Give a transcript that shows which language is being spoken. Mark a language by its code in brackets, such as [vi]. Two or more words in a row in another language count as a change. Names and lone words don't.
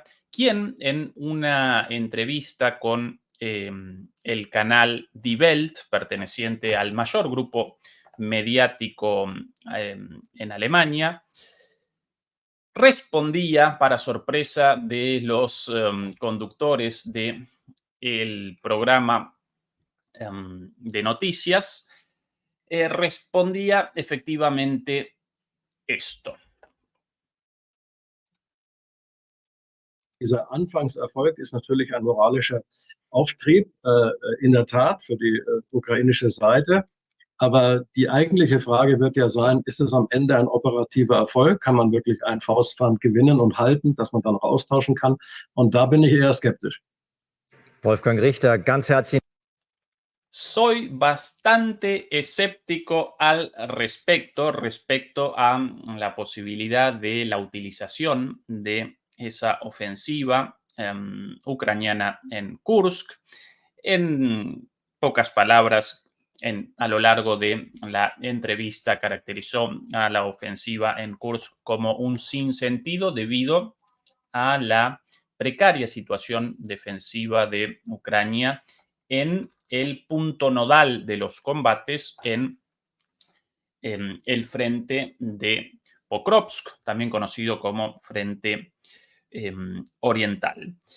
[es] quien en una entrevista con el canal Die Welt, perteneciente al mayor grupo mediático en Alemania, respondía, para sorpresa de los conductores de el programa de noticias, respondía efectivamente esto. [de] Dieser Anfangserfolg ist natürlich ein moralischer Auftrieb, in der Tat für die ukrainische Seite. Aber die eigentliche Frage wird ja sein, ist es am Ende ein operativer Erfolg? Kann man wirklich ein Faustpfand gewinnen und halten, das man dann auch austauschen kann? Und da bin ich eher skeptisch. Wolfgang Richter, ganz herzlichen [es] Soy bastante escéptico al respecto a la posibilidad de la utilización de esa ofensiva ucraniana en Kursk. En pocas palabras, a lo largo de la entrevista caracterizó a la ofensiva en Kursk como un sinsentido debido a la precaria situación defensiva de Ucrania en el punto nodal de los combates en el frente de Pokrovsk, también conocido como frente oriental.